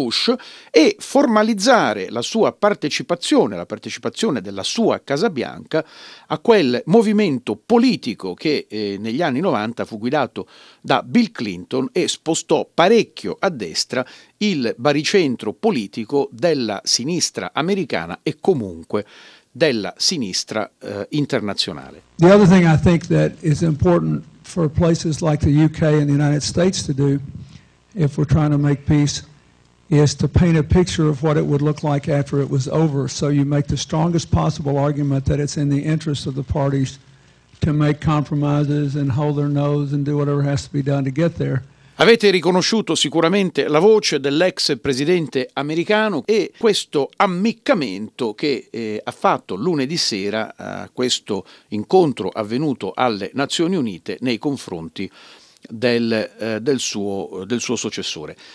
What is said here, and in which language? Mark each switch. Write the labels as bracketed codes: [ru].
[it] Bush, e formalizzare la sua partecipazione, la partecipazione della sua Casa Bianca, a quel movimento politico che negli anni 90 fu guidato da Bill Clinton e spostò parecchio a destra il baricentro politico della sinistra americana e comunque della sinistra internazionale. [en] The other thing I think that is important for places like the UK and the United States to do, if we're trying to make peace, is to paint a picture of what it would look like after it was over, so you make the strongest possible argument that it's in the interest of the parties to make compromises and hold their nose and do whatever has to be done to get there. [it] Avete riconosciuto sicuramente la voce dell'ex presidente americano e questo ammiccamento che ha fatto lunedì sera a questo incontro avvenuto alle Nazioni Unite nei confronti del suo successore.